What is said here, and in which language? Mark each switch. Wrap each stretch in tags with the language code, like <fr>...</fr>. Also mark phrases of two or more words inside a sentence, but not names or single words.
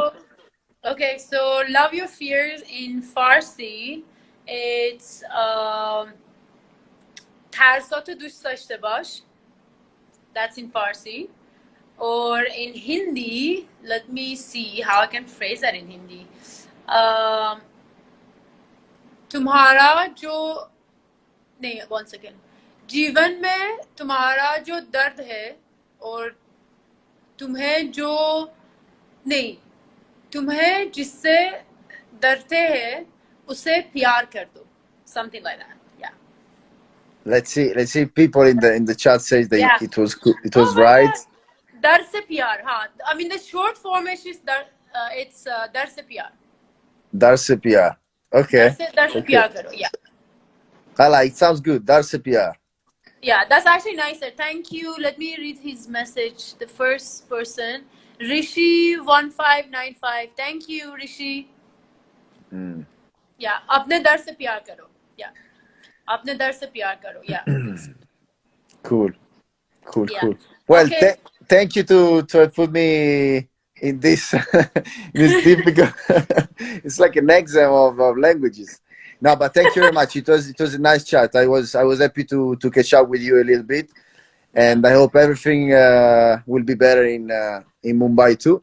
<en>So okay. So love your fears in Farsi.</en> <fa>It's ترساتو دوست داشته باش.</fa> <en>That's in Farsi. Or in Hindi, let me see how I can phrase that in Hindi.</en> <hi>तुम्हारा जो नहीं,</hi> <en>one second,</en> <hi>जीवन में तुम्हारा जो दर्द है और तुम्हें जो नहीं, तुम्हें जिससे डरते हैं उसे प्यार कर दो,</hi> <en>something like that. Yeah. Let's see. Let's see. People in the chat says that Yeah. it Oh was my right. God.</en> <hi>डर से प्यार, हाँ.</hi> <en>I mean the short form is it's</en> <hi>डर से प्यार.</hi> <en>Darsepia. Okay.</en> <hi>डर से</hi> <en>Okay.</en> <hi>प्यार करो.</hi> <en>Yeah. I like. It sounds good. Darsepia. Yeah, that's actually nicer. Thank you. Let me read his message. The first person, Rishi1595. Thank you, Rishi. Yeah,</en> <hi>अपने दर से प्यार करो. Yeah, अपने दर से प्यार करो.</hi> <en>Yeah. Cool. Cool. Yeah. Cool. Well, Okay. thank you to put me in this this difficult. It's like an exam of languages. No, but thank you very much. It was a nice chat. I was happy to catch up with you a little bit, and I hope everything will be better in Mumbai too.</en>